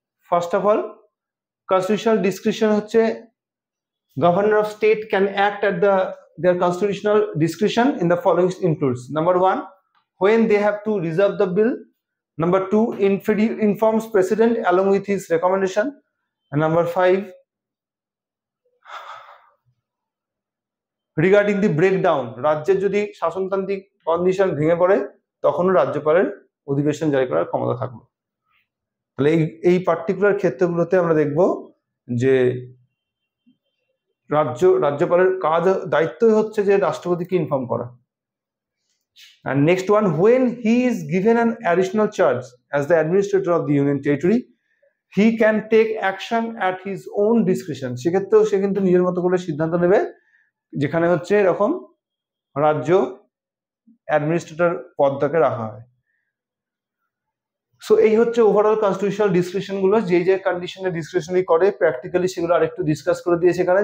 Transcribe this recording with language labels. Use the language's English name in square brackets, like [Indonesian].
[English] first of all, constitutional discretion হচ্ছে governor of state can act at their constitutional discretion in the following includes: number 1, when they have to reserve the bill; number 2, informs president along with his recommendation; and number 5, regarding the breakdown, [Bangla] রাজ্যের যদি শাসনতান্ত্রিক condition ভেঙে পড়ে তখনও রাজ্যপালের অধিবেশন জারি করার ক্ষমতা থাকবে। তাহলে এই পার্টিকুলার ক্ষেত্রগুলোতে আমরা দেখব যে রাজ্যপালের কাজ দায়িত্বই হচ্ছে যে রাষ্ট্রপতিকে ইনফর্ম করা। [English] And next one, when he is given an additional charge as the administrator of the union territory, he can take action at his own discretion. [Bangla] সেক্ষেত্রেও সে কিন্তু নিজের মতো করে সিদ্ধান্ত নেবে, যেখানে হচ্ছে এরকম রাজ্য অ্যাডমিনিস্ট্রেটর পদটাকে রাখা হয়। সো এই হচ্ছে ওভারঅল কনস্টিটিউশনাল ডিসক্রিশন গুলো, যে যে কন্ডিশনে ডিসক্রিশনারি করে প্র্যাকটিক্যালি সেগুলো আরেকটু ডিসকাস করে দিয়েছে এখানে।